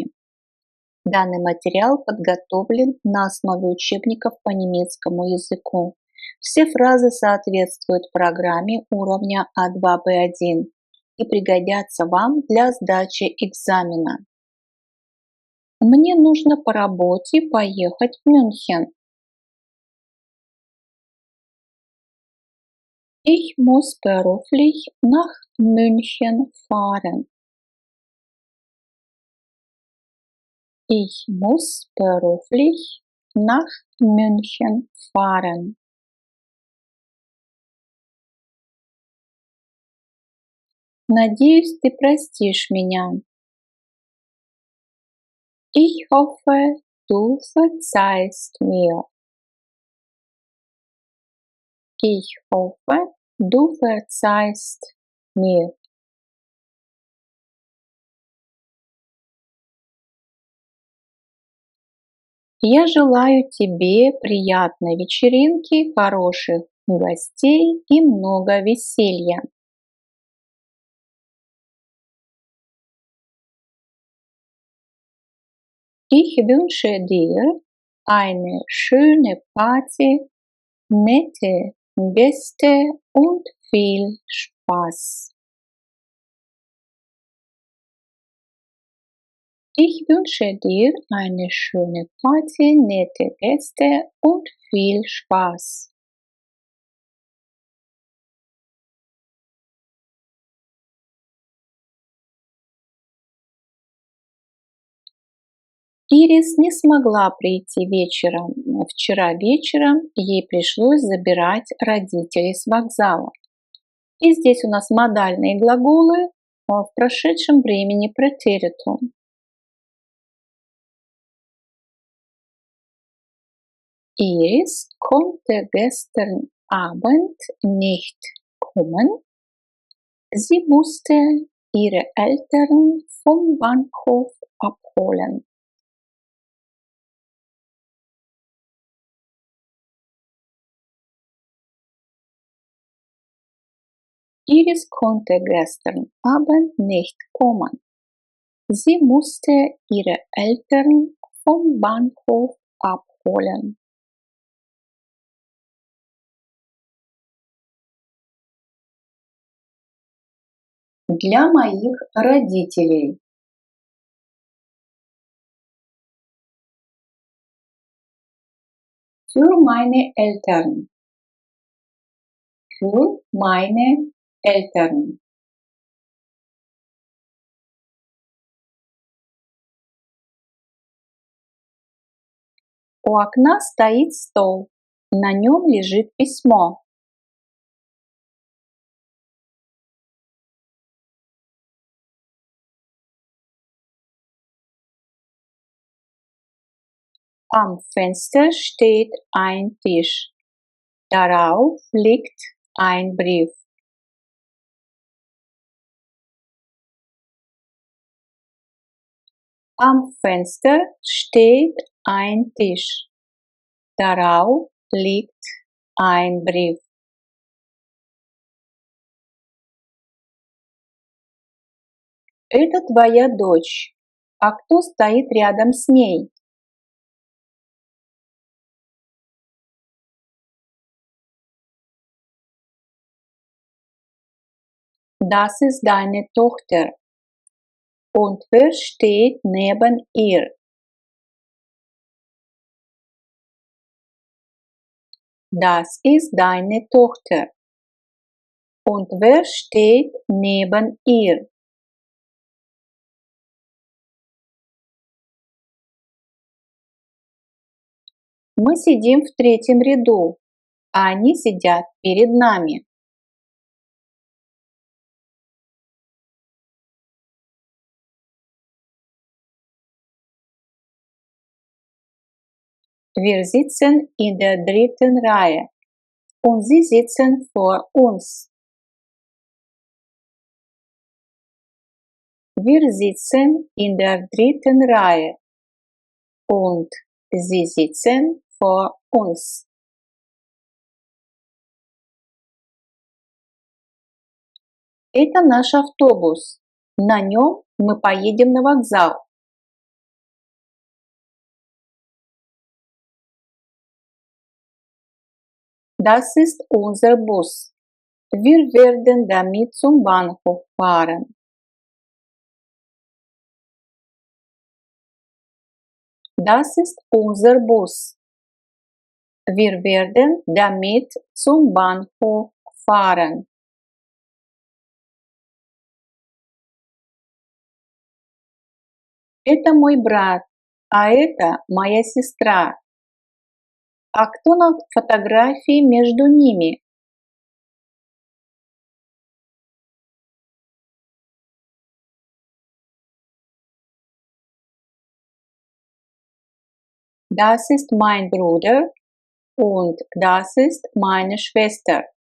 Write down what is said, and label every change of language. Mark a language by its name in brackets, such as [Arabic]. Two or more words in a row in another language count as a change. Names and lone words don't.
[Russian] Данный материал подготовлен на основе учебников по немецкому языку. Все фразы соответствуют программе уровня А2, Б1 и пригодятся вам для сдачи экзамена. Мне нужно по работе поехать в Мюнхен. [German] Ich muss beruflich nach München fahren. Ich muss beruflich nach München fahren. [Russian] Надеюсь, ты простишь меня. [German] Ich hoffe, du verzeihst mir. Ich hoffe, du verzeihst mir. [Russian] Я желаю тебе приятной вечеринки, хороших гостей и много веселья. [German] Ich wünsche dir eine schöne Party, nette Gäste und viel Spaß. Ich wünsche dir eine schöne Party, nette Gäste und viel Spaß. [Russian] Ирис не смогла прийти вечером. Вчера вечером ей пришлось забирать родителей с вокзала. И здесь у нас модальные глаголы в прошедшем времени претеритум. [German] Iris konnte gestern Abend nicht kommen. Sie musste ihre Eltern vom Bahnhof abholen. Iris konnte gestern Abend nicht kommen. Sie musste ihre Eltern vom Bahnhof abholen. [Russian] Для моих родителей. [German] Für meine Eltern. Für meine Eltern. [Russian] У окна стоит стол. На нем лежит письмо. [German] Am Fenster steht ein Tisch. Darauf liegt ein Brief. Am Fenster steht ein Tisch. Darauf liegt ein Brief. [Russian] Это твоя дочь. А кто стоит рядом с ней? [German] Das ist deine Tochter. Und wer steht neben ihr? Das ist deine Tochter. Und wer steht neben ihr? [Russian] Мы сидим в третьем ряду, а они сидят перед нами. [German] Wir sitzen in der dritten Reihe und sie sitzen vor uns. Wir sitzen in der dritten Reihe und sie sitzen vor uns. [Russian] Это наш автобус. На нем мы поедем на вокзал. [German] Das ist unser Bus. Wir werden damit zum Bahnhof fahren. Das ist unser Bus. Wir werden damit zum Bahnhof fahren. [Russian] Это мой брат, а это моя сестра. А кто на фотографии между ними? [German] Das ist mein Bruder und das ist meine Schwester.